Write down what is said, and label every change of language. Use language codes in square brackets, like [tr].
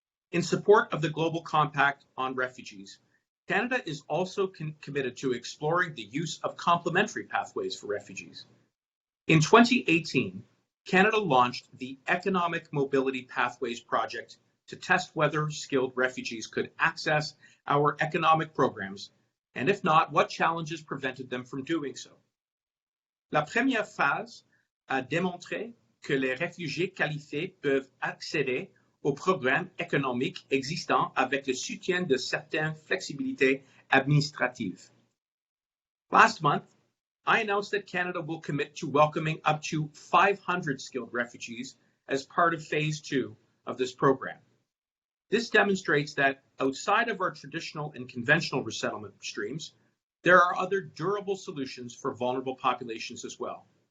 [en] In support of the Global Compact on Refugees, Canada is also committed to exploring the use of complementary pathways for refugees. In 2018, Canada launched the Economic Mobility Pathways Project to test whether skilled refugees could access our economic programs, and if not, what challenges prevented them from doing so. [fr] La première phase a démontré que les réfugiés qualifiés peuvent accéder aux programmes économiques existants avec le soutien de certaines flexibilités administratives. [en] Last month, I announced that Canada will commit to welcoming up to 500 skilled refugees as part of Phase 2 of this program. This demonstrates that outside of our traditional and conventional resettlement streams, there are other durable solutions for vulnerable populations as well.